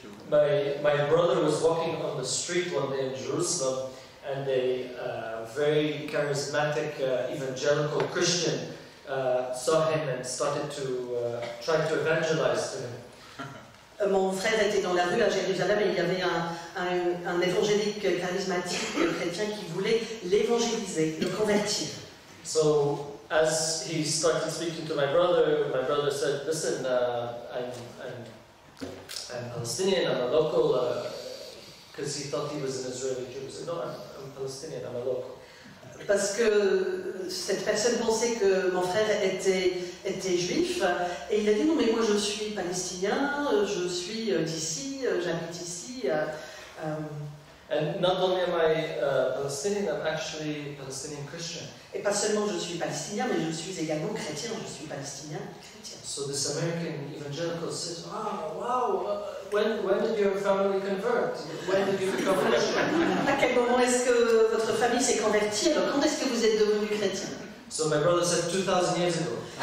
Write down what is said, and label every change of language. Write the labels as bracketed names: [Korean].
[English] My brother was walking on the street one day in Jerusalem, and a very charismatic evangelical Christian saw him and started to try to evangelize to him. [French] Mon frère était dans la rue à Jérusalem et il y avait un évangélique charismatique chrétien qui voulait l'évangéliser, le convertir. [English] So as he started speaking to my brother said, "Listen, I'm Palestinian, I'm a local," because he thought he was an Israeli Jew. He said, "No, I'm Palestinian, I'm a local." [French] Parce que cette personne pensait que mon frère était juif, et il a dit non mais moi je suis palestinien, je suis d'ici, j'habite ici. [English] And not only am I Palestinian, I'm actually Palestinian Christian. [French] Et pas seulement je suis palestinien, mais je suis également chrétien, je suis palestinien chrétien. [English] So this American evangelical says, wow, when did your family convert? When did you become a Christian? [French] À quel moment est-ce que votre famille s'est convertie? Alors quand est-ce que vous êtes devenu chrétien? [English] So my brother said 2000 years ago.